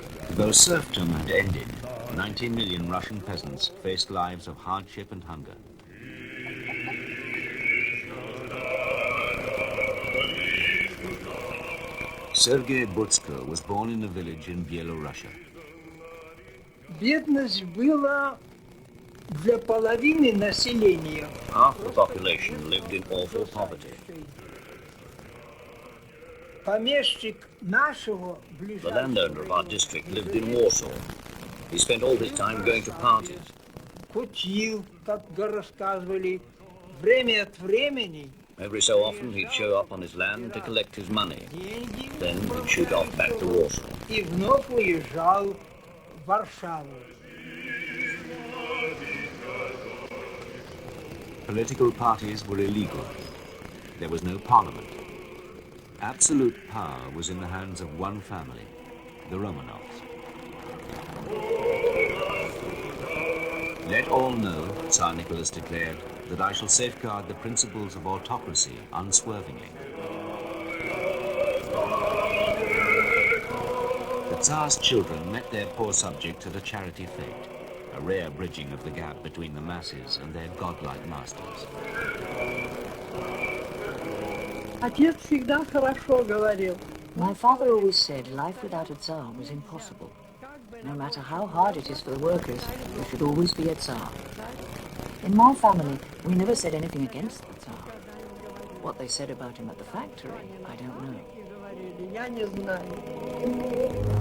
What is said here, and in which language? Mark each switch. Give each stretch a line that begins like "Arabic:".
English: Though serfdom had ended, 19 million Russian peasants faced lives of hardship and hunger. Sergei Butsko was born in a village in Bielorussia.
Russian: Бедность была для половины населения.
English: Half the population lived in awful poverty.
Russian: Помещик нашего
English: The landowner of our district lived in Warsaw. He spent all his time going to parties.
Russian: кутил, как рассказывали, время от времени.
English: Every so often he'd show up on his land to collect his money. Then he'd shoot off back to Warsaw.
Russian: И вновь уезжал в Варшаву.
English: Political parties were illegal. There was no parliament. Absolute power was in the hands of one family, the Romanovs. Let all know, Tsar Nicholas declared, that I shall safeguard the principles of autocracy unswervingly. The Tsar's children met their poor subjects at a charity fete, a rare bridging of the gap between the masses and their godlike masters.
Russian: Отец всегда хорошо говорил.
English: My father always said life without a Tsar was impossible. No matter how hard it is for the workers, there should always be a Tsar. In my family, we never said anything against the Tsar. What they said about him at the factory, I don't know.
Russian: Я не знаю.